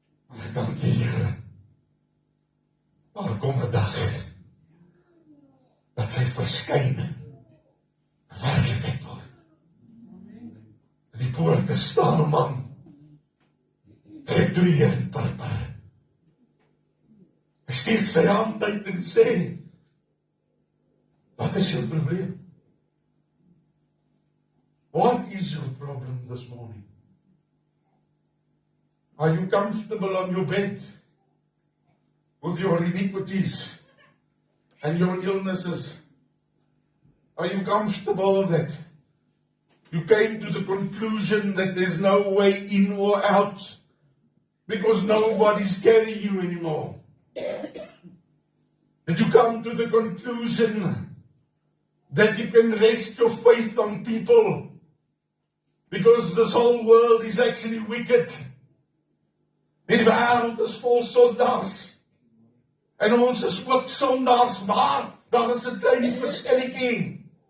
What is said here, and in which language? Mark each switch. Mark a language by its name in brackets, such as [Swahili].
[Afrikaans] Maar ek dank die Here, daar kom 'n dag, dat sy verskyning werklikheid word. In die poorte staan 'n man, gekleed in purper. Hy steek sy hand uit en sê, wat is jou probleem? [English] What is your problem this morning? Are you comfortable on your bed with your iniquities and your illnesses? Are you comfortable that you came to the conclusion that there's no way in or out because nobody's carrying you anymore? Did you come to the conclusion that you can rest your faith on people because this whole world is actually wicked? [Afrikaans] Die wêreld is vol sondaars. En ons is ook sondaars, maar daar is 'n klein verskilletjie.